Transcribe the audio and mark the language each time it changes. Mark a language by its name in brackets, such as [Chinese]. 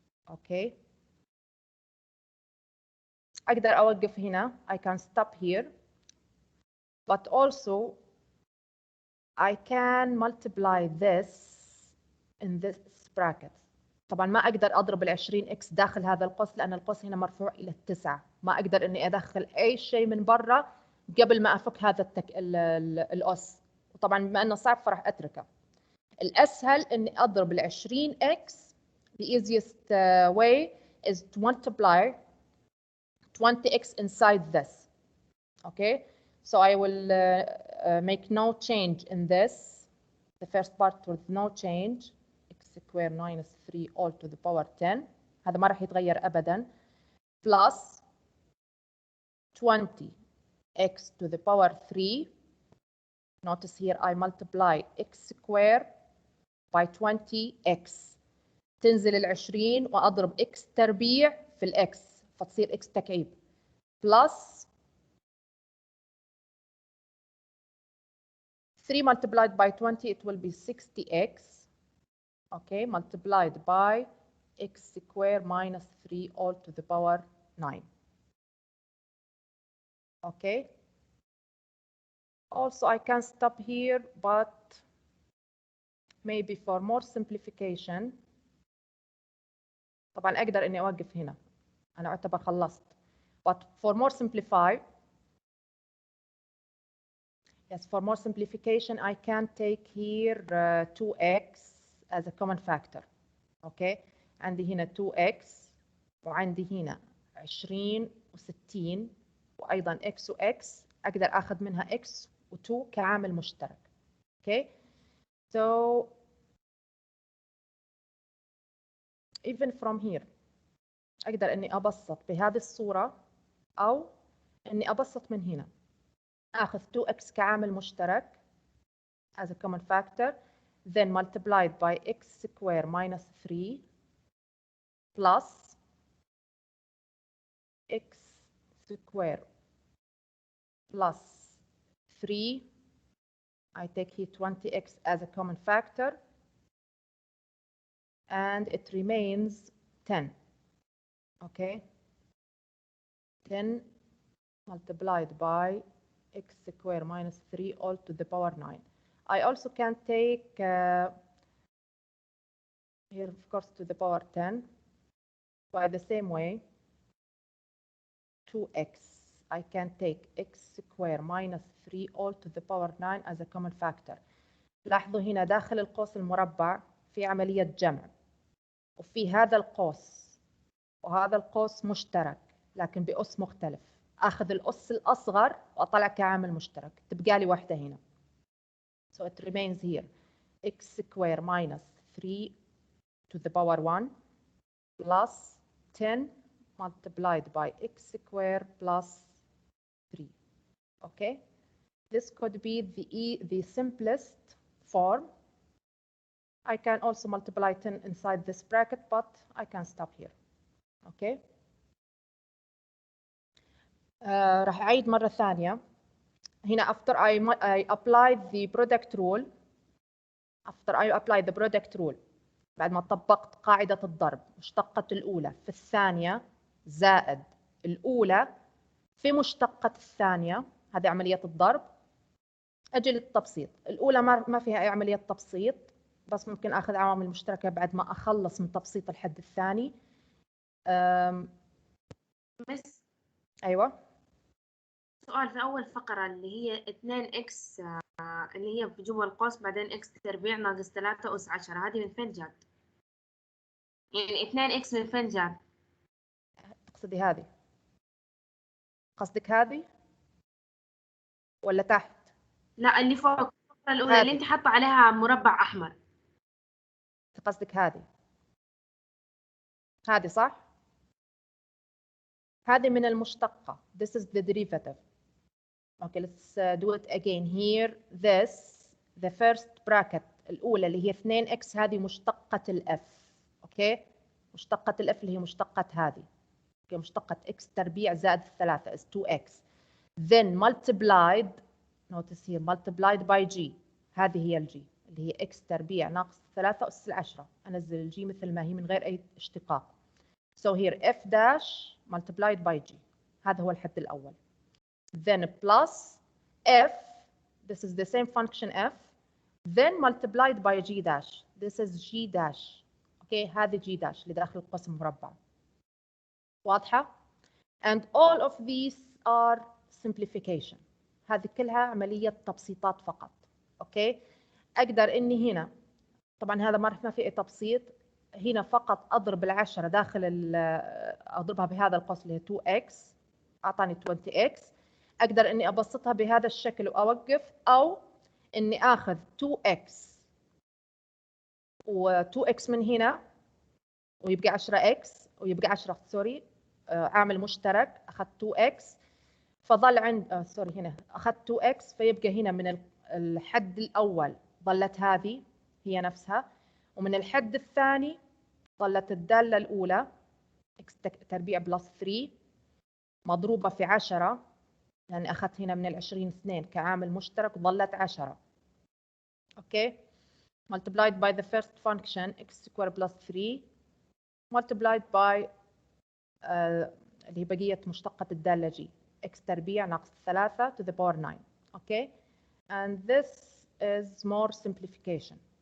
[English] Okay, [Arabic] أقدر أوقف هنا. [English] I can stop here. but also I can multiply this in this bracket. [Arabic] طبعا ما اقدر اضرب ال20 اكس داخل هذا القوس لان القوس هنا مرفوع الى 9. ما اقدر اني ادخل اي شيء من برا قبل ما افك هذا الاس. وطبعا بما انه صعب فراح اتركه. الاسهل اني اضرب ال20 اكس. [English] The easiest way is to multiply 20x inside this. Okay, so I will make no change in this. The first part with no change. X square minus 3 all to the power 10. [Arabic] هذا ما راح يتغير ابدا. [English] Plus 20x to the power 3. Notice here I multiply x square by 20x. [Arabic] تنزل ال20 واضرب x تربيع في الاكس فتصير x تكعيب. [English] Plus 3 multiplied by 20, it will be 60x. Okay, multiplied by x square minus 3 all to the power 9. Okay. Also, I can stop here, but maybe for more simplification. [Arabic] طبعا أقدر إني أوقف هنا. أنا أعتبر خلصت. [English] But for more simplification, I can take here 2x as a common factor. [Arabic] Okay, عندي هنا 2x وعندي هنا 20 و60 وأيضا x و x أقدر أخذ منها x و2 كعامل مشترك. [English] Okay, so even from here [Arabic] أقدر إني أبسط بهذه الصورة أو إني أبسط من هنا. أخذ 2x كعامل مشترك [English] as a common factor, then multiplied by x square minus 3 plus x square plus 3. I take here 20x as a common factor and it remains 10. Okay, 10 multiplied by x square minus 3 all to the power 9. I also can take here of course to the power 10 by the same way 2x. I can take x square minus 3 all to the power 9 as a common factor. [Arabic] لاحظوا هنا داخل القوس المربع في عملية جمع وفي هذا القوس وهذا القوس مشترك لكن بأس مختلف. أخذ الأس الأصغر وأطلع كعامل مشترك تبقى لي واحدة هنا. [English] So it remains here x square minus 3 to the power 1 plus 10 multiplied by x square plus 3. Okay, this could be the simplest form. I can also multiply 10 inside this bracket, but I can stop here. Okay. [Arabic] راح أعيد مرة ثانية. [English] هنا after I applied the product rule. After I applied the product rule. [Arabic] بعد ما طبقت قاعدة الضرب مشتقة الأولى في الثانية زائد الأولى في مشتقة الثانية. هذه عملية الضرب. أجي للتبسيط. الأولى ما فيها أي عملية تبسيط بس ممكن أخذ عوامل مشتركة بعد ما أخلص من تبسيط الحد الثاني. بس أيوة. سؤال في أول فقرة اللي هي 2x اللي هي في جوا القوس بعدين x تربيع ناقص 3 أس 10. هذه من فين جات؟ يعني 2x من فين جات؟ تقصدي هذه؟ قصدك هذه؟ ولا تحت؟ لا اللي فوق الفقرة الأولى اللي أنت حاطة عليها مربع أحمر. قصدك هذه؟ هذه صح؟ هذه من المشتقة. [English] This is the derivative. Okay, let's do it again here. This, the first bracket [Arabic] الأولى اللي هي 2x هذه مشتقة الf. Okay, مشتقة الf اللي هي مشتقة هذه. Okay, مشتقة x تربيع زائد 3 [English] is 2x. Then multiplied, notice here, multiplied by g. [Arabic] هذه هي الg اللي هي x تربيع ناقص 3 أس 10. أنزل الg مثل ما هي من غير أي اشتقاق. [English] So here f dash multiplied by g. [Arabic] هذا هو الحد الأول. [English] Then plus f, this is the same function f, then multiplied by g dash. This is g dash. [Arabic] Okay, هذه g dash اللي داخل القوس المربع. واضحة؟ [English] And all of these are simplification. [Arabic] هذه كلها عملية تبسيطات فقط. اوكي؟ اقدر اني هنا، طبعا هذا ما في تبسيط، هنا فقط اضرب العشرة داخل اضربها بهذا القوس اللي هي 2x، اعطاني 20x. اقدر اني ابسطها بهذا الشكل واوقف، او اني اخذ 2x و2x من هنا ويبقى 10x ويبقى 10 سوري، عامل مشترك، اخذت 2x فظل عند سوري هنا اخذت 2x، فيبقى هنا من الحد الاول ظلت هذه هي نفسها، ومن الحد الثاني ظلت الدالة الأولى x تربيع بلس 3 مضروبة في 10، يعني أخذت هنا من 20 2 كعامل مشترك وظلت 10. [English] okay, multiplied by the first function x square plus 3 multiplied by [Arabic] اللي هي بقية مشتقة الدالة g x تربيع ناقص 3 [English] to the power 9. Okay, and this is more simplification.